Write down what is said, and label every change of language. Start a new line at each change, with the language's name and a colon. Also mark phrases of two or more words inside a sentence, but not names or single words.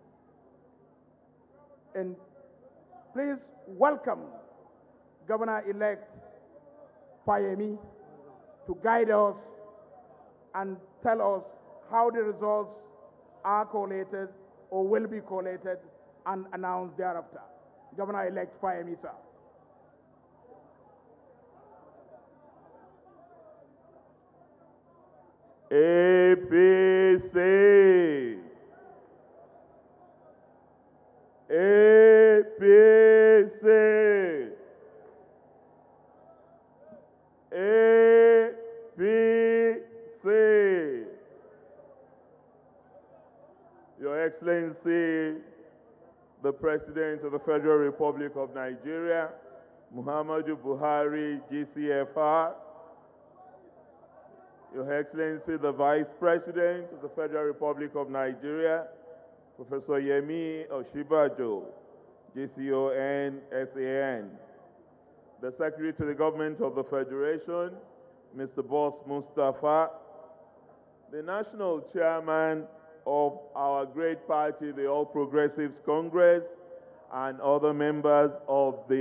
English: And please welcome Governor-elect Fayemi to guide us and tell us how the results are collated or will be collated and announced thereafter. Governor-elect Fayemi, sir. APC. APC. APC. Your Excellency, the President of the Federal Republic of Nigeria, Muhammadu Buhari, GCFR, Your Excellency, the Vice President of the Federal Republic of Nigeria, Professor Yemi Osinbajo, GCON, SAN, the Secretary to the Government of the Federation, Mr. Boss Mustafa, the National Chairman of our great party, the All Progressives Congress, and other members of the